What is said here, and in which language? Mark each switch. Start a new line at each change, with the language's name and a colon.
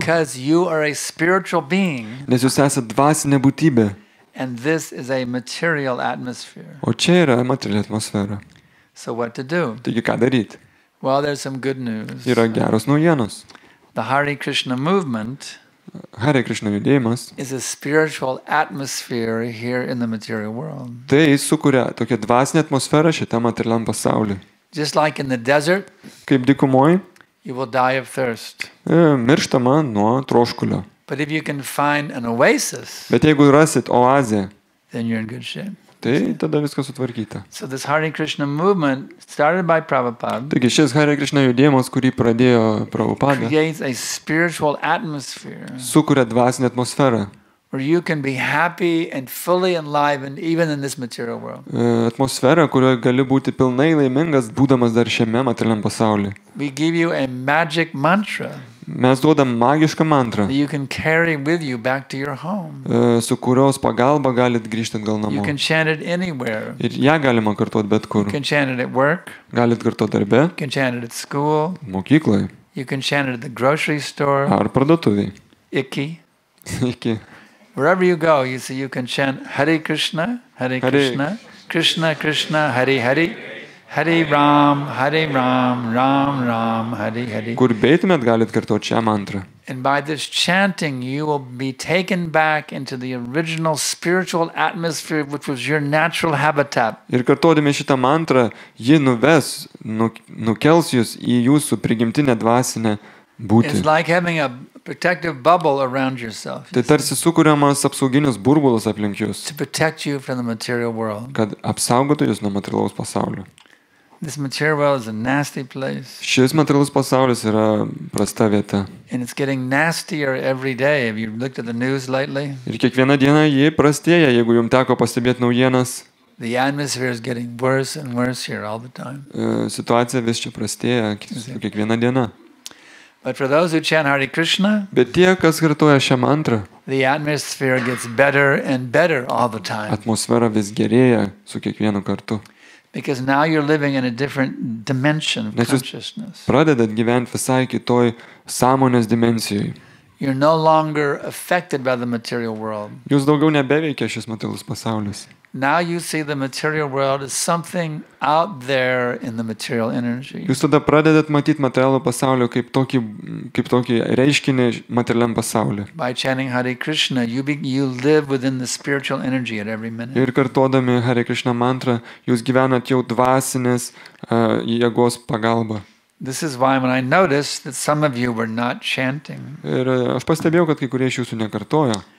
English: Because you are a spiritual being,
Lithuanian: Nes jūs esate dvasinė būtybė,
English: and this is a material atmosphere.
Lithuanian: o čia yra materiali atmosfera.
English: So what to do?
Lithuanian: Taigi ką daryti?
English: Well, there's some good news.
Lithuanian: Yra geros naujienos.
English: The Hare Krishna movement
Lithuanian: Hare Krishna judėjimas,
English: is a spiritual atmosphere here in the material world.
Lithuanian: tai sukuria tokią dvasinę atmosferą šitam materialiam pasauliui.
English: Just like in the desert,
Lithuanian: Kaip dykumoje,
English: you will die of thirst.
Lithuanian: mirštama nuo troškulio.
English: But if you can find an oasis,
Lithuanian: Bet jeigu rasit oazę,
English: then you're in good shape.
Lithuanian: tai tada viskas sutvarkyta.
English: So this Hare Krishna movement, started by Prabhupada,
Lithuanian: Taigi šis Hare Krishna judėjimas, kurį pradėjo Prabhupada,
English: creates a spiritual atmosphere
Lithuanian: sukuria dvasinę atmosferą.
English: where you can be happy and fully enlivened even in this material world.
Lithuanian: Atmosferą, kurioje gali būti pilnai laimingas, būdamas dar šiame materialiam pasaulyje.
English: We give you a magic mantra
Lithuanian: Mes duodam magišką mantrą,
English: that you can carry with you back to your home.
Lithuanian: su kurios pagalba galit grįžti atgal
English: You
Lithuanian: namo.
English: can chant it anywhere.
Lithuanian: Ir ją galima kartuoti bet kur.
English: You can chant it at work.
Lithuanian: Galit kartuoti darbe,
English: You can chant it at school.
Lithuanian: mokykloje
English: You can chant it at the grocery store.
Lithuanian: ar parduotuviai.
English: Icky.
Lithuanian: Iki
English: Wherever you go, you see you can chant Hare Krishna, Hare Krishna, Krishna Krishna, Hare Hare, Hare Ram, Ram Ram, Hare Hare.
Lithuanian: Kur beitumėt, galit kartuoti šią mantrą.
English: And by this chanting, you will be taken back into the original spiritual atmosphere, which was your natural habitat.
Lithuanian: Ir kartuodami šitą mantrą, ji nuves, nukels jūs į jūsų prigimtinę dvasinę būtį.
English: It's like having a protective bubble around yourself.
Lithuanian: Tai tarsi sukūriamas apsauginius burbulus aplink jūs,
English: To protect you from the material world.
Lithuanian: kad apsaugotų jūs nuo materialaus pasaulio.
English: This material world is a nasty place.
Lithuanian: Šis materialus pasaulis yra prasta vieta.
English: And it's getting nastier every day. Have you looked at the news lately?
Lithuanian: Ir kiekvieną dieną ji prastėja, jeigu jums teko pastebėti naujienas.
English: The atmosphere is getting worse and worse here all the time.
Lithuanian: Situacija vis čia prastėja su kiekviena diena.
English: But for those who chant Hare Krishna,
Lithuanian: Bet tie, kas kartoja šią mantrą,
English: the atmosphere gets better and better all the time.
Lithuanian: atmosfera vis gerėja su kiekvienu kartu.
English: Because now you're living in a different dimension of
Lithuanian: Nes jūs
English: consciousness.
Lithuanian: pradedat gyventi visai kitoj sąmonės dimensijoje.
English: You're no longer affected by the material world.
Lithuanian: Jūs daugiau nebeveikia šis materialus pasaulis.
English: Now you see the material world as something out there in the material energy.
Lithuanian: Jūs tada pradedat matyti materialų pasaulį kaip tokį reiškinį materialiam pasauliu.
English: By chanting Hare Krishna, you live within the spiritual energy at every minute.
Lithuanian: Ir kartodami Hare Krishna mantrą, jūs gyvenat jau dvasinės jėgos pagalba.
English: This is why when I noticed that some of you were not chanting,
Lithuanian: Ir aš pastebėjau, kad kai kurie iš jūsų nekartoja.